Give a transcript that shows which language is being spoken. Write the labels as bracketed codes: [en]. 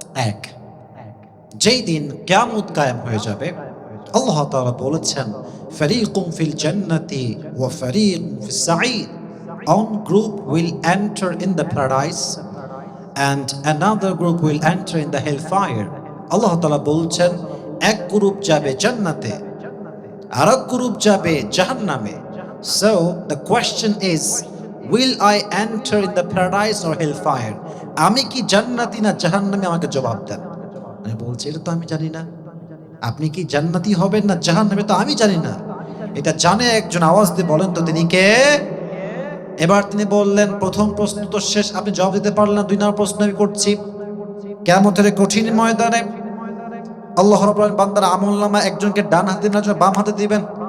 [bn] এক, যেই দিন কিয়ামত কায়েম হয়ে যাবে, আল্লাহ তাআলা বলেছেন [ar] ফারীকুম ফিল জান্নাতি ওয়া ফারীকুম ফিস সাঈদ, [en] one group will enter in the paradise and another group will enter in the hellfire. [bn] আল্লাহ তাআলা বলছেন এক গ্রুপ যাবে জান্নাতে, আরেক গ্রুপ যাবে জাহান্নামে। [en] So the question is, will I enter in the paradise or hellfire? [bn] আমি কি জান্নাতি না জাহান্নামী, আমাকে জবাব দেন। আমি বলছি এটা তো আমি জানি না। আপনি কি জান্নাতি হবেন না জাহান্নামী, তো আমি জানি না। এটা জানে একজন, আওয়াজ দিয়ে বলেন তো তিনি কে? এবার তিনি বললেন প্রথম প্রশ্ন তো শেষ, আপনি জবাব দিতে পারলেন না। 2 নম্বর প্রশ্ন আমি করছি। কিয়ামতের কঠিন ময়দানে আল্লাহ রাব্বুল আলামিন বান্দার আমলনামা একজনকে ডান হাতে না বাম হাতে দিবেন।